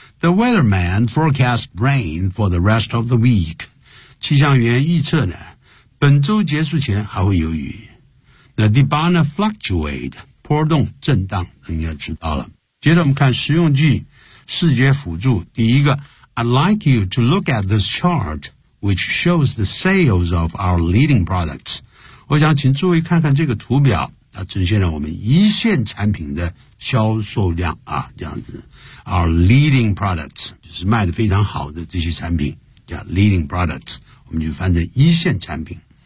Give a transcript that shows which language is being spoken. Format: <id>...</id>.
<en>The weatherman forecast rain for the rest of the week.</en> <zh>气象员预测呢，本周结束前还会有雨。那第八呢 ,fluctuate, 波动震荡，应该知道了。接着我们看实用句，视觉辅助。第一个</zh> <en>,I'd like you to look at this chart, which shows the sales of our leading products.</en> <zh>我想请诸位看看这个图表，它呈现了我们一线产品的销售量啊，这样子 ,</zh> <en>our leading products,</en> <zh>就是卖得非常好的这些产品叫 leading products, 我们就翻成一线产品。</zh>